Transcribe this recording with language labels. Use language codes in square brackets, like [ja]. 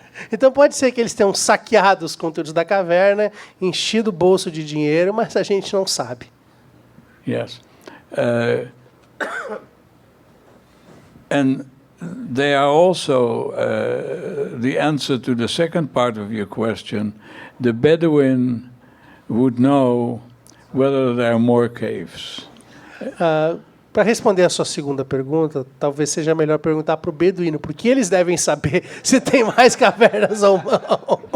[pt] Então pode ser que eles tenham saqueado os conteúdos da caverna, enchido o bolso de dinheiro, mas a gente não sabe. [en] Yes. And they are also the answer to the second part of your question. The Bedouin would know whether there are more caves. [pt] Para responder a sua segunda pergunta, talvez seja melhor perguntar para o beduíno, porque eles devem saber se tem mais cavernas ou não.